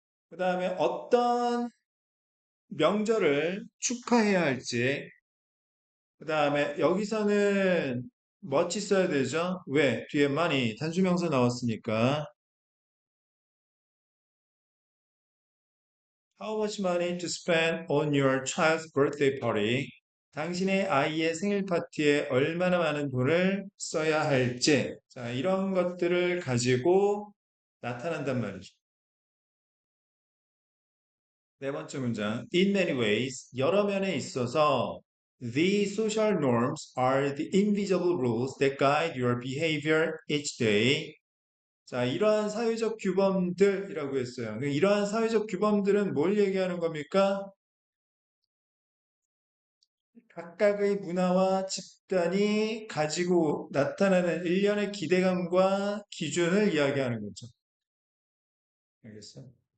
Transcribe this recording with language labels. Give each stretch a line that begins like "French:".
Korean: 그 다음에 어떤 명절을 축하해야 할지. 그 다음에 여기서는 멋지 써야 되죠? 왜? 뒤에 많이 단수명사 나왔으니까.
English: How much money to spend on your child's birthday party?
Korean: 당신의 아이의 생일 파티에 얼마나 많은 돈을 써야 할지. 자, 이런 것들을 가지고 나타난단 말이죠. 네 번째 문장.
English: In many ways,
Korean: 여러 면에 있어서
English: the social norms are the invisible rules that guide your behavior each day.
Korean: 자, 이러한 사회적 규범들이라고 했어요. 이러한 사회적 규범들은 뭘 얘기하는 겁니까? 각각의 문화와 집단이 가지고 나타나는 일련의 기대감과 기준을 이야기하는 거죠. 알겠어요?